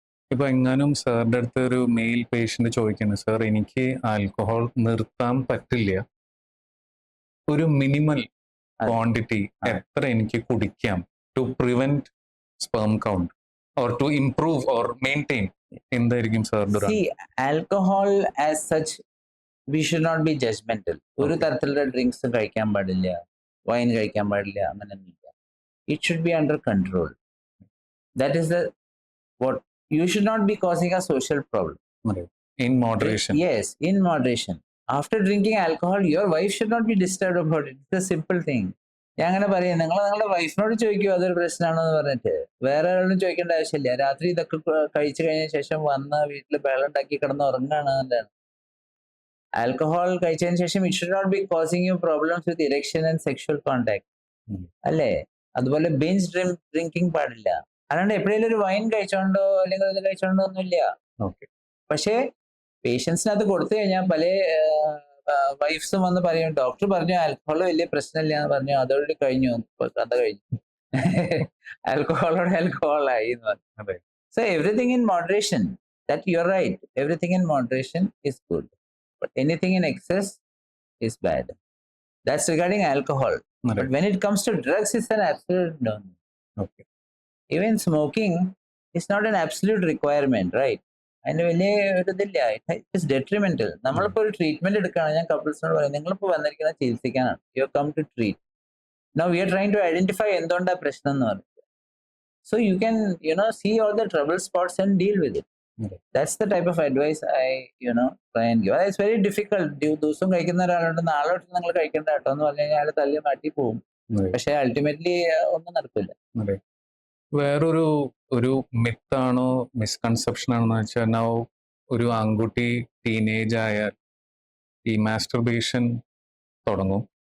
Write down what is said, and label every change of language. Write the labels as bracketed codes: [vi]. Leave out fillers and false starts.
[ml] ഇപ്പൊ എങ്ങാനും സാറിന്റെ അടുത്ത് ഒരു മെയിൽ പേഷ്യന്റ് ചോദിക്കുന്നു, സാർ എനിക്ക് ആൽക്കഹോൾ നിർത്താൻ പറ്റില്ല, ഒരു മിനിമൽ അതെ. ക്വാണ്ടിറ്റി എത്ര എനിക്ക് കുടിക്കാം [en] to prevent sperm count or to improve or maintain, [ml] എന്തായിരിക്കും സാറിന്റെ ഒരു [en] See, alcohol as such, we should not be judgmental. [ml] ഒരു [en] Okay. [ml] തരത്തിലുള്ള ഡ്രിങ്ക്സ് കഴിക്കാൻ പാടില്ല, വൈൻ കഴിക്കാൻ പാടില്ല, അങ്ങനെയൊന്നുമില്ല. [en] It should be under control. That is the what you should not be causing a social problem. In moderation? Yes, in moderation. After drinking alcohol, your wife should not be disturbed about it. It's a simple thing. [ml] ഞാൻ അങ്ങനെ പറയാം, നിങ്ങൾ നിങ്ങളുടെ വൈഫിനോട് ചോദിക്കുമോ അതൊരു പ്രശ്നമാണോ എന്ന് പറഞ്ഞിട്ട്. വേറെ ആരോടും ചോദിക്കേണ്ട ആവശ്യമില്ല. രാത്രി ഇതൊക്കെ കഴിച്ചു കഴിഞ്ഞ ശേഷം വന്ന് വീട്ടിൽ വെള്ളം ഉണ്ടാക്കി കിടന്ന് ഉറങ്ങുകയാണ് എന്നുള്ളതാണ്. ആൽക്കഹോൾ കഴിച്ചതിന് ശേഷം [en] It should not be causing you problems with erection and sexual contact. [ml] അല്ലേ? അതുപോലെ ബിഞ്ച് ഡ്രിങ്കിങ് പാടില്ല. അല്ലാണ്ട് എപ്പോഴേലും ഒരു വൈൻ കഴിച്ചോണ്ടോ അല്ലെങ്കിൽ ഇത് കഴിച്ചോണ്ടോ ഒന്നുമില്ല. [en] Okay. [ml] പക്ഷേ പേഷ്യൻസിന് അത് കൊടുത്തു കഴിഞ്ഞാൽ പല വൈഫ്സും വന്ന് പറയും, ഡോക്ടർ പറഞ്ഞു ആൽക്കഹോൾ വലിയ പ്രശ്നമില്ല എന്ന് പറഞ്ഞു, അതോടെ കഴിഞ്ഞു, കഥ കഴിഞ്ഞു. ആൽക്കഹോളായി എന്ന് പറഞ്ഞു. അതെ. [en] So everything in moderation. That you are right. Everything in moderation is good, but anything in excess is bad. That's regarding alcohol. But when it comes to drugs, it's an absolute no. Okay. Even smoking is not an absolute requirement, right? [ml] അതിന് വലിയ ഒരു ഇതില്ല. [en] It's detrimental. [ml] നമ്മളിപ്പോ ഒരു treatment എടുക്കുകയാണ്, ഞാൻ കപ്പിൾസിനോട് പറയും, നിങ്ങളിപ്പോ വന്നിരിക്കുന്ന ചികിത്സിക്കാനാണ്. [en] You come to treat. Now we are trying to identify [ml] എന്തുകൊണ്ടാ പ്രശ്നം എന്ന് പറഞ്ഞു. [en] So you can see all the trouble spots and deal with it. That's the type of advice I try and give. It's very difficult. [ml] ദിവസം കഴിക്കുന്ന ഒരാളുണ്ട്, നാളെ തൊട്ട് നിങ്ങൾ കഴിക്കേണ്ട കേട്ടോ എന്ന് പറഞ്ഞു കഴിഞ്ഞാൽ അയാൾ തല്ലി മാറ്റി പോകും. പക്ഷെ അൾട്ടിമേറ്റ്ലി ഒന്നും നടക്കില്ല. അതെ. വേറൊരു മിത്താണോ മിസ്കൺസെപ്ഷൻ ആണെന്ന് വെച്ചാൽ, നൗ ഒരു ആൺകുട്ടി ടീനേജ് ആയാൽ ഈ മാസ്റ്റർബേഷൻ തുടങ്ങും.